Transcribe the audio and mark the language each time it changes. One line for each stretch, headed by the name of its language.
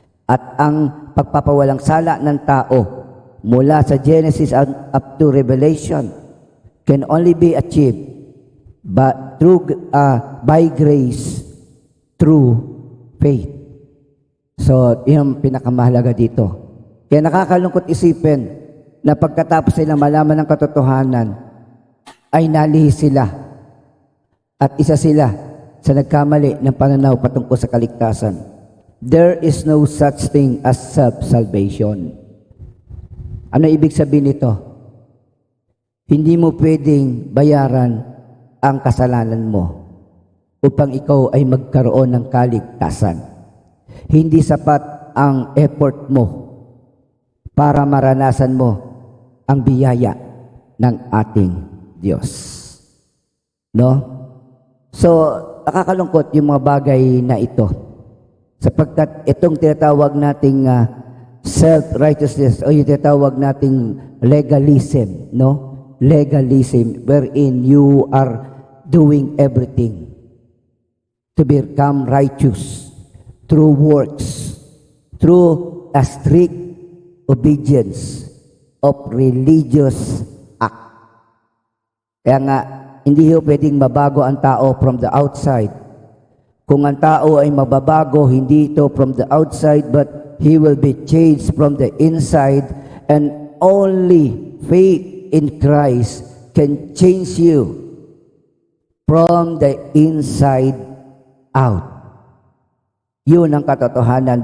English: At ang pagpapawalang sala ng tao mula sa Genesis up to Revelation can only be achieved by grace through faith.
Filipino: So, yung pinakamahalaga dito. Kaya nakakalungkot isipin na pagkatapos nilang malaman ng katotohanan, ay nalihis sila. At isa sila sa nagkamali ng pananaw patungkol sa kaligtasan.
English: There is no such thing as self-salvation.
Filipino: Ano ibig sabihin nito? Hindi mo pwedeng bayaran ang kasalanan mo upang ikaw ay magkaroon ng kaligtasan. Hindi sapat ang effort mo para maranasan mo ang biyaya ng ating Diyos. No? So, nakakalungkot yung mga bagay na ito. Sapagkat itong tinatawag nating self-righteousness o yung tinatawag nating legalism, no?
English: Legalism wherein you are doing everything to become righteous through works, through a strict obedience of religious act.
Filipino: Kaya nga, hindi ho pwedeng mabago ang tao from the outside.
English: Kung ang tao ay mababago, hindi ito from the outside, but he will be changed from the inside, and only faith in Christ can change you from the inside out. Yun ang katotohanan.